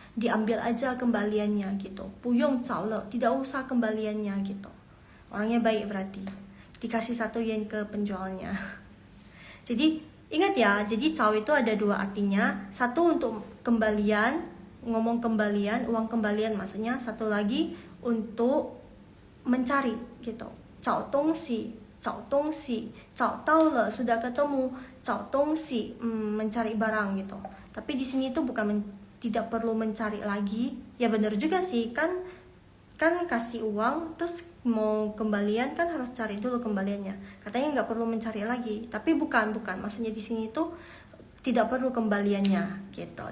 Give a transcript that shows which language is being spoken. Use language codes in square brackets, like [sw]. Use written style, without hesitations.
[id] Diambil aja kembaliannya gitu. [zh] 不用找了, [id] tidak usah kembaliannya gitu. Orangnya baik berarti. Dikasih 1 yen ke penjualnya. Jadi ingat ya, jadi 找 itu ada dua artinya. Satu untuk kembalian, ngomong kembalian, uang kembalian maksudnya. Satu lagi untuk mencari gitu. [zh] 找东西, 找到了, [id] sudah ketemu. [zh] 找东西, [id] mencari barang gitu. Tapi di sini tuh bukan tidak perlu mencari lagi. Ya benar juga sih, kan kasih uang terus mau kembalian kan harus cari dulu kembaliannya. Katanya nggak perlu mencari lagi, tapi bukan. Maksudnya di sini tuh tidak perlu kembaliannya gitu.